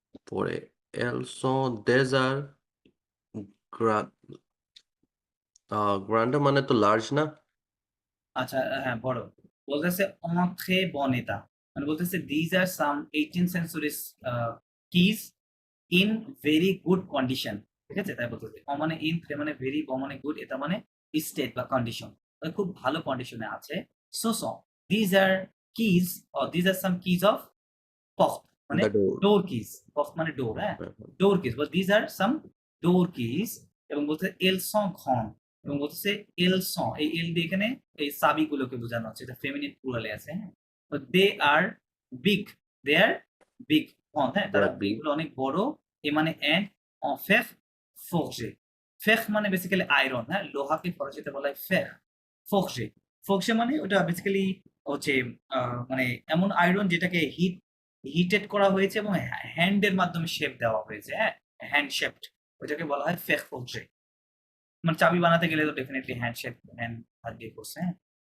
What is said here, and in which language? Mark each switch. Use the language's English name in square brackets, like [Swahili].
[Bangla] পরে [French] elles sont [English] these are [Bangla] grand grande মানে তো লার্জ না? আচ্ছা, হ্যাঁ, বড়। বলতেছে [French] en très bon état। [Bangla] মানে বলতেছে [English] these are some 18th century keys in very good condition। [Bangla] ঠিক আছে? তাই বলতেছে। মানে in মানে very, মানে good, এটা মানে state বা কন্ডিশন। খুব ভালো কন্ডিশনে আছে। [English] So these are keys or these are some keys of porte মানে The door. [Bangla] Door keys. porte মানে ডোর, হ্যাঁ? ডোর keys. [English] But these are some door keys [Bangla] এবং বলতেছে [French] elles sont grandes [Bangla] এবং বলতেছে elles sont, এই এল দিয়ে এখানে এই চাবিগুলোকে বোঝানো হচ্ছে। এটা ফেমিনিন প্লুরালে আছে, হ্যাঁ? [English] তো they are big, they are big, হ্যাঁ? They [Bangla] তারা [English] are big. [Bangla] এগুলো অনেক বড়। এ মানে and [French] en fer forgé। [Bangla] ফেখ মানে বেসিক্যালি আয়রন, হ্যাঁ? লোহাকে ফরাসিতে বলা হয় ফেখ। ফোর্জে। ফোর্জে মানে ওটা বেসিক্যালি হচ্ছে মানে এমন আয়রন যেটাকে হিটেড করা হয়েছে এবং হ্যান্ডের মাধ্যমে শেপ দেওয়া হয়েছে, হ্যাঁ? Hand shaped. ওইটাকে বলা হয় ফেখ ফোর্জে। মানে চাবি বানাতে গেলে তো ডেফিনেটলি হ্যান্ড শেপ, হ্যান্ড হাত দিয়ে করছে, হ্যাঁ?